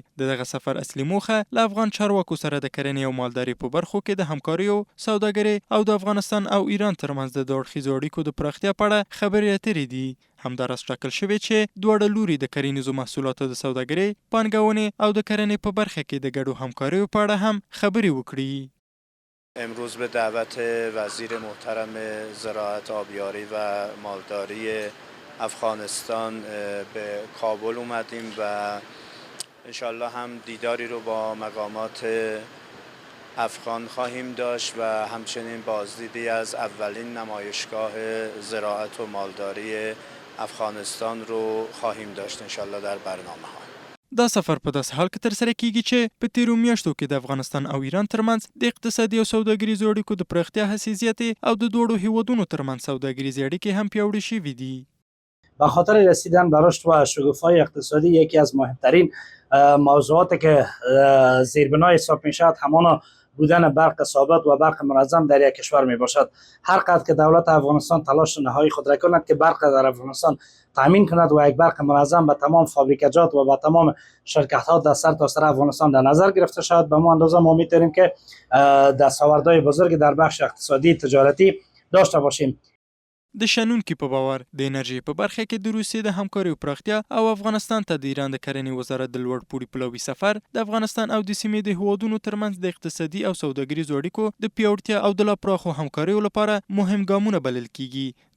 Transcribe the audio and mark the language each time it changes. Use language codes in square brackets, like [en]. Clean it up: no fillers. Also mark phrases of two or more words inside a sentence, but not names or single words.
[ps] د دغه سفر اصلي موخه له افغان چارواکو سره د کرنې او مالدارۍ په برخو کې د همکاریو، سوداګرۍ او د افغانستان او ایران ترمنځ د دوه اړخیزو اړیکو د پراختیا په اړه خبرې اترې دي. همداراز ټاکل شوې چې دواړه لوري د کرنیزو محصولاتو د سوداګرۍ، پانګونې او د کرنې په برخه کې د ګډو همکاریو په اړه هم خبرې وکړي. [fa] امروز به دعوت وزیر محترم زراعت، آبیاری و مالداری افغانستان به کابل اومدیم و انشالله هم دیداری رو با مقامات افغان خواهیم داشت و همچنین بازدیدی از اولین نمایشگاه زراعت و مالداری افغانستان رو خواهیم داشت انشالله در برنامه ها. [ps] دا سفر په داسې حال کې ترسره کیږي چې په تیرو میاشتو کې د افغانستان او ایران ترمنځ د اقتصادي او سوداګریزو اړیکو د پراختیا هڅې زیاتې او د دواړو هیوادونو ترمنځ سوداګریزې اړیکې هم پیاوړې شوي دي. [fa] به خاطر رسیدن به رشد و شکوفایی اقتصادی یکی از مهمترین موضوعاتی که زیربنای حساب می شود همان بودن برق ثابت و برق منظم در یک کشور می باشد. هر قدر که دولت افغانستان تلاش نهایی خود را کند که برق در افغانستان تامین کند و یک برق منظم به تمام فابریکات و به تمام شرکت ها در سرتاسر افغانستان در نظر گرفته شود، به ما اندازه ما میتونیم که دستاوردهای بزرگ در بخش اقتصادی تجارتی داشته باشیم. [ps] د شنونکي په باور د انرژي په برخه کې د روسیې د همکارۍ پراختیا او افغانستان ته د ایران د کرنې وزارت د لوړ پوړي پلاوي سفر د افغانستان او د سیمې د هیوادونو ترمنځ د اقتصادي او سوداګریزو اړیکو د پیاوړتیا او د لا پراخو همکاریو لپاره مهم ګامونه بلل کیږي.